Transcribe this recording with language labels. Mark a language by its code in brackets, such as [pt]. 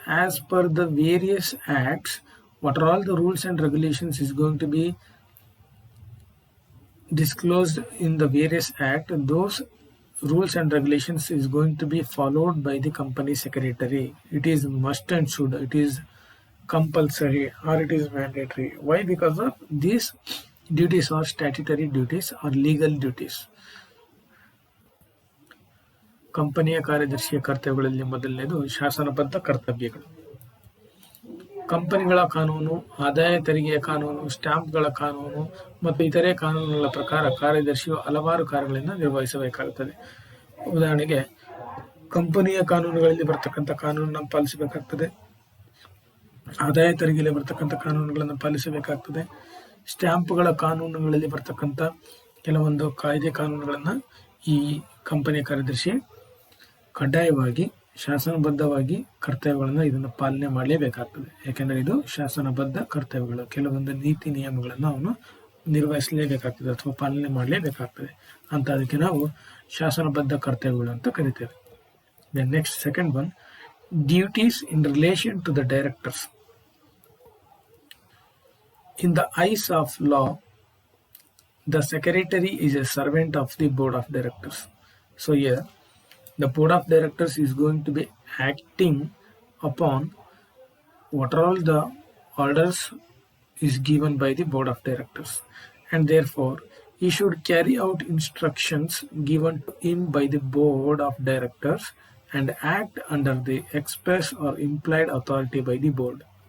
[en] As per the various acts, what are all the rules and regulations is going to be disclosed in the various act, those rules and regulations is going to be followed by the company secretary. It is must and should, it is compulsory or it is mandatory. Why? Because of these duties are statutory duties or legal duties. [kn] ಕಂಪನಿಯ ಕಾರ್ಯದರ್ಶಿಯ ಕರ್ತವ್ಯಗಳಲ್ಲಿ ಮೊದಲನೇದು ಶಾಸನಬದ್ಧ ಕರ್ತವ್ಯಗಳು. ಕಂಪನಿಗಳ ಕಾನೂನು, ಆದಾಯ ತೆರಿಗೆಯ ಕಾನೂನು, ಸ್ಟಾಂಪ್ಗಳ ಕಾನೂನು ಮತ್ತು ಇತರೆ ಕಾನೂನುಗಳ ಪ್ರಕಾರ ಕಾರ್ಯದರ್ಶಿಯು ಹಲವಾರು ಕಾರ್ಯಗಳನ್ನು ನಿರ್ವಹಿಸಬೇಕಾಗುತ್ತದೆ. ಉದಾಹರಣೆಗೆ ಕಂಪನಿಯ ಕಾನೂನುಗಳಲ್ಲಿ ಬರ್ತಕ್ಕಂಥ ಕಾನೂನನ್ನು ಪಾಲಿಸಬೇಕಾಗ್ತದೆ, ಆದಾಯ ತೆರಿಗೆಯಲ್ಲಿ ಬರ್ತಕ್ಕಂಥ ಕಾನೂನುಗಳನ್ನು ಪಾಲಿಸಬೇಕಾಗ್ತದೆ, ಸ್ಟ್ಯಾಂಪ್ಗಳ ಕಾನೂನುಗಳಲ್ಲಿ ಬರ್ತಕ್ಕಂಥ ಕೆಲವೊಂದು ಕಾಯ್ದೆ ಕಾನೂನುಗಳನ್ನು ಈ ಕಂಪನಿಯ ಕಾರ್ಯದರ್ಶಿ ಕಡ್ಡಾಯವಾಗಿ ಶಾಸನಬದ್ಧವಾಗಿ ಕರ್ತವ್ಯಗಳನ್ನು ಇದನ್ನು ಪಾಲನೆ ಮಾಡಲೇಬೇಕಾಗ್ತದೆ. ಯಾಕೆಂದರೆ ಇದು ಶಾಸನಬದ್ಧ ಕರ್ತವ್ಯಗಳು, ಕೆಲವೊಂದು ನೀತಿ ನಿಯಮಗಳನ್ನು ಅವನು ನಿರ್ವಹಿಸಲೇಬೇಕಾಗ್ತದೆ ಅಥವಾ ಪಾಲನೆ ಮಾಡಲೇಬೇಕಾಗ್ತದೆ ಅಂತ, ಅದಕ್ಕೆ ನಾವು ಶಾಸನಬದ್ಧ ಕರ್ತವ್ಯಗಳು ಅಂತ ಕರಿತೇವೆ. [en] Then next, second one, duties in relation to the directors. In the eyes of law, the secretary is a servant of the board of directors. So here, the board of directors is going to be acting upon what all the orders is given by the board of directors, and therefore he should carry out instructions given to him by the board of directors and act under the express or implied authority by the board.